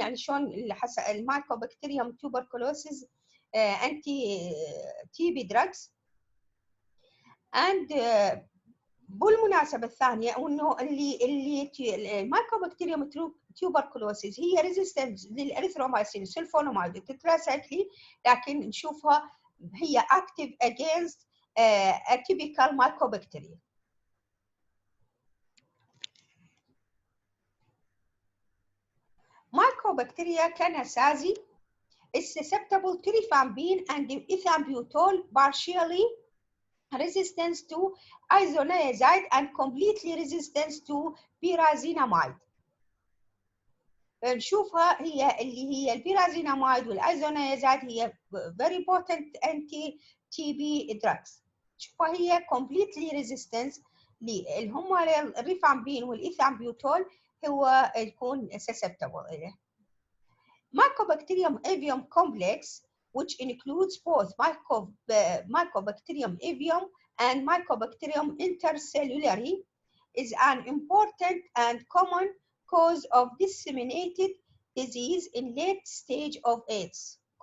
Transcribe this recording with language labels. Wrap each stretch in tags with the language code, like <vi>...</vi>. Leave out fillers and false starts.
<ar>يعني شلون المايكوبكتيريوم</ar> <en>tuberculosis anti TB drugs.</en> <ar>and بالمناسبة الثانية انه اللي المايكوبكتيريوم tuberculosis هي ريزيستنت للاريثرومايسين سلفوناميد التتراسايكلين، لكن نشوفها هي</ar> <en>active against atypical mycobacteria. Mycobacteria canasazi is susceptible to rifampin and ethambutol, partially resistance to isoniazide and completely resistance to pyrazinamide.</en> <ar>نشوفها هي اللي هي البيرازيناميد والايزونيازايد هي</ar> <en>very potent anti TB drugs.</en> <ar>نشوفها هي</ar> <en>completely resistance</en> <ar>اللي هم الريفامبين والايثامبيوتول هو يكون susceptible إليه.</ar> <en>Mycobacterium avium complex, which includes both Mycobacterium avium and Mycobacterium intercellulare, is an important and common cause of disseminated disease in late stage of AIDS.</en>